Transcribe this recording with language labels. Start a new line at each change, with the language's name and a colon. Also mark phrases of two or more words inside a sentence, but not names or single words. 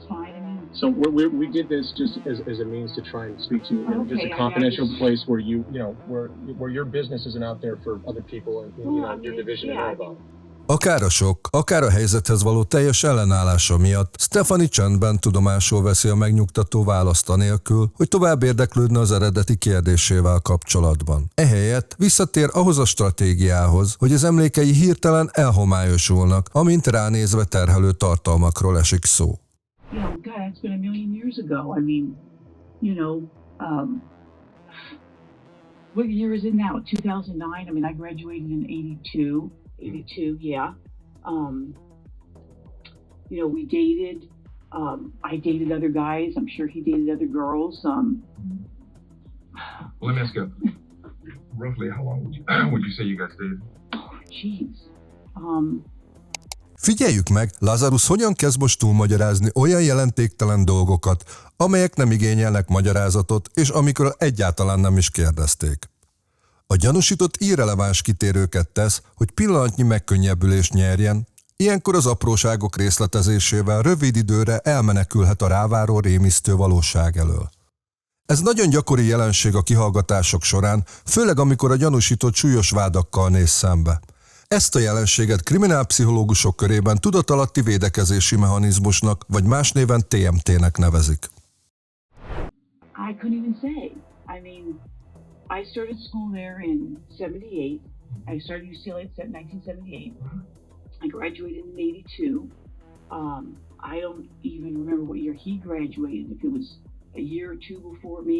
English: So we did this just as a means to try and speak to you, just a confidential place where where your business isn't out there for other people and your division to know about.
Hungarian: Akár a sok, akár a helyzethez való teljes ellenállása miatt Stephanie csendben tudomásul veszi a megnyugtató választ anélkül, hogy tovább érdeklődne az eredeti kérdésével kapcsolatban. Ehelyett visszatér ahhoz a stratégiához, hogy az emlékei hirtelen elhomályosulnak, amint ránézve terhelő tartalmakról esik szó.
English: God, it's been a million years ago. I mean, what year is it now? 2009? I mean, I graduated in 82, yeah. We dated. I dated other guys. I'm sure he dated other girls. Well, let me ask you, roughly how long would you say you guys dated? Oh, jeez.
Hungarian: Figyeljük meg, Lazarus hogyan kezd most túlmagyarázni olyan jelentéktelen dolgokat, amelyek nem igényelnek magyarázatot, és amikor egyáltalán nem is kérdezték. A gyanúsított irreleváns kitérőket tesz, hogy pillanatnyi megkönnyebbülést nyerjen, ilyenkor az apróságok részletezésével rövid időre elmenekülhet a ráváró rémisztő valóság elől. Ez nagyon gyakori jelenség a kihallgatások során, főleg amikor a gyanúsított súlyos vádakkal néz szembe. Ezt a jelenséget kriminálpszichológusok körében tudatalatti védekezési mechanizmusnak, vagy más néven TMT-nek nevezik.
English: I couldn't even say. I mean, I started school there in 78. I started UCLA in 1978. I graduated in 82. I don't even remember what year he graduated, if it was a year or two before me.